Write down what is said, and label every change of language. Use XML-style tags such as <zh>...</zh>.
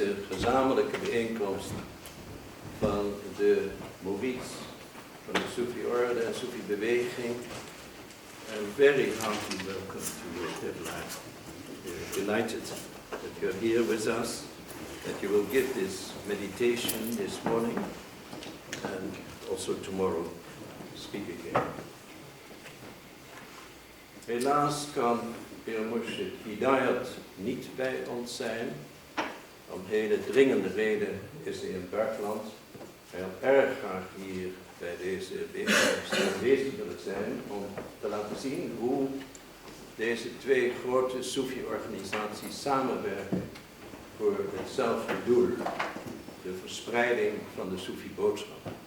<nl>gezamenlijke bijeenkomst van de Moerids, van de Sufi-orde en Sufi-beweging.</nl> <en>And very hearty welcome to your headline. We're delighted that you're here with us, that you will give this meditation this morning and also tomorrow speak again.</en> <nl>Helaas kan Pir Zade Vilayat niet bij ons zijn. Om hele dringende reden is hij in het buitenland. Hij had erg graag hier bij deze bijeenkomst aanwezig willen zijn om te laten zien hoe deze twee grote Sufi-organisaties samenwerken voor hetzelfde doel, de verspreiding van de Sufi-boodschap.</nl>